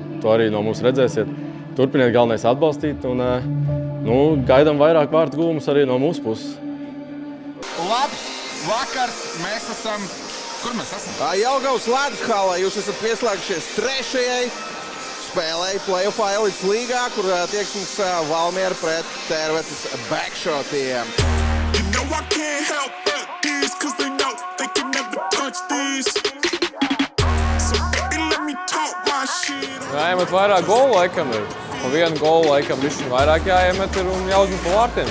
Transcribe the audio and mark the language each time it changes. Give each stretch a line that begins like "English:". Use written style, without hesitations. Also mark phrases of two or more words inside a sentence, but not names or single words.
Latvian: To arī no mums redzēsiet. Turpiniet galvenais atbalstīt un gaidām vairāk vārtu gūmus arī no mūsu puses. Labs vakars, mēs esam... Kur mēs esam? Jelgavas ledus halā jūs esat pieslēgušies 3. spēlei play-offā elites līgā, kur tieksmes Valmiera pret Tervetes Backshotiem.
English: You know I can't help but these, cause they know they can never touch these. So baby, let me talk my shit.
Latvian: Jāiemet vairāk golu laikam ir. Pa vienu golu laikam bišķiņ vairāk jāiemet ir un jāuzmet pa vārtiem.